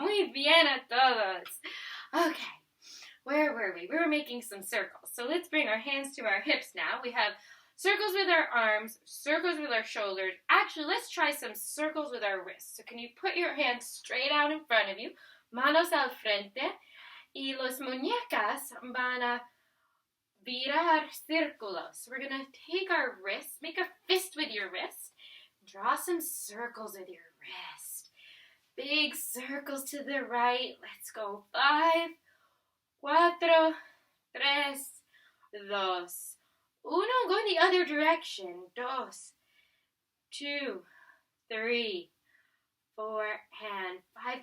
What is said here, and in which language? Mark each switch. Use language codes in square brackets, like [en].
[es] Muy bien a todos. Okay. [en] Where were we? We were making some circles. So let's bring our hands to our hips now. We have circles with our arms, circles with our shoulders. Actually, let's try some circles with our wrists. So can you put your hands straight out in front of you? [es] Manos al frente. Y los muñecas van a virar círculos. [en] So we're going to take our wrists, make a fist with your wrist, draw some circles with your wrist. Big circles to the right. Let's go. 5, 4, 3, 2, 1. Go in the other direction. 2, 2, 3, 4, and 5.